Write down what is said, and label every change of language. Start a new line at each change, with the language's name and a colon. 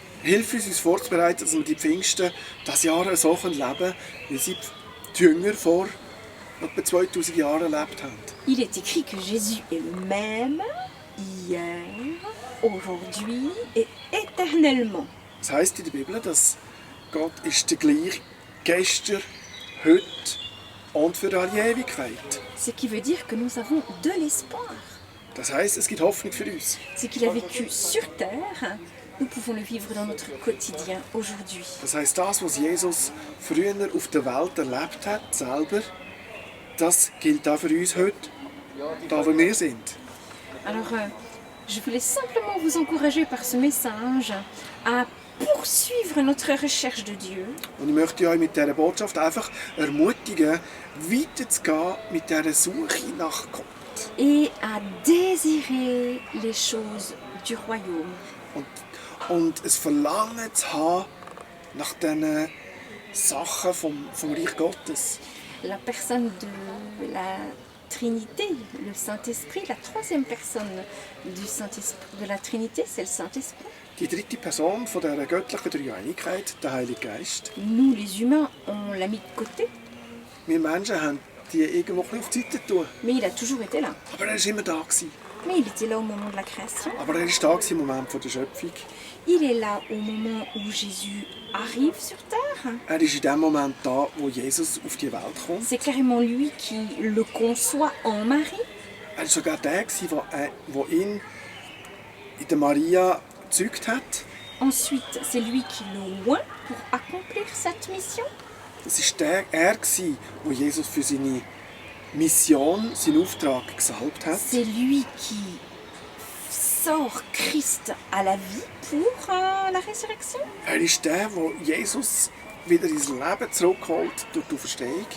German: Hilf uns vorzubereiten, dass wir die Pfingsten dieses Jahr so leben können, wie sie die Jünger vor etwa 2000 Jahren gelebt haben.
French: Il est écrit que Jésus est le même hier, aujourd'hui et éternellement.
German: Das heisst in der Bibel, dass Gott ist der gleiche gestern, heute und für alle Ewigkeit.
French: Ce qui veut dire que nous avons de l'espoir.
German: Das heisst, es gibt Hoffnung für uns.
French: Ce qu'il a vécu sur terre, nous pouvons le vivre dans notre quotidien aujourd'hui.
German: Das heisst, das, was Jesus früher auf der Welt erlebt hat, selber, das gilt auch für uns heute, da wo wir sind.
French: Alors, je voulais simplement vous encourager par ce message à poursuivre notre recherche de Dieu.
German: Und ich möchte euch mit dieser Botschaft einfach ermutigen, weiterzugehen mit dieser Suche nach Gott.
French: Et à désirer les choses du royaume.
German: Und ein Verlangen zu haben nach diesen Sachen vom Reich Gottes.
French: La personne de la Trinité, le Saint-Esprit, la troisième personne de la Trinité, c'est le Saint-Esprit.
German: Die dritte Person von dieser göttlichen Dreieinigkeit, der Heilige Geist.
French: Nous, les humains, on l'a mis de côté,
German: Wir Menschen haben die irgendwo ein bisschen auf die Seite getan.
French: mais il a toujours été là.
German: Aber er war immer da.
French: Mais il était là au moment de la création.
German: Aber er war da im Moment der Schöpfung.
French: Il est là au moment où Jésus arrive sur terre.
German: Er ist in dem Moment da, wo Jesus auf die Welt kommt.
French: C'est carrément lui qui le conçoit en Marie.
German: Er war sogar der, der ihn in der Maria gezeugt hat.
French: Ensuite, c'est lui qui le oint pour accomplir cette mission.
German: Das war er, der Jesus für seine Mission, seinen Auftrag gesalbt hat.
French: C'est lui qui sort Christ à la vie pour la résurrection.
German: Er ist der Jesus wieder ins Leben zurückholt durch die Auferstehung.